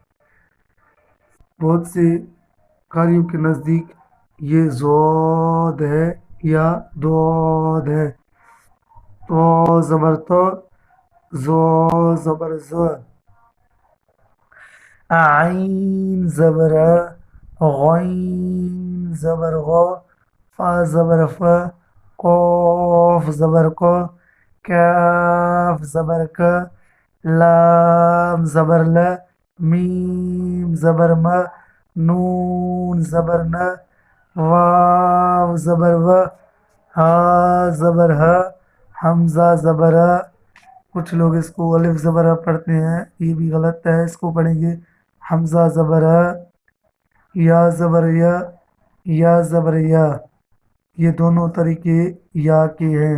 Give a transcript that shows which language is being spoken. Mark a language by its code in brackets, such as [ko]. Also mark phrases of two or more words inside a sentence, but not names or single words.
[ur] بہت سے قاریوں کے نزدیک یہ ضاد ہے یا ضاد ہے۔ تو زبر تو، زو زبر ز، عین زبر ع، غین زبر غ، فا زبر ف، قاف زبر ق، کاف زبر ک، لام زبر ل، میم زبر م، نون زبر ن، واو زبر و، ہا زبر ہ، حمزہ زبر ہ۔ کچھ لوگ اس کو الف زبر ہ پڑھتے ہیں، یہ بھی غلط ہے، اس کو پڑھیں گے حمزہ زبر ہ، یا زبر یا، یا زبر یا، یہ دونوں طریقے یا کے ہیں۔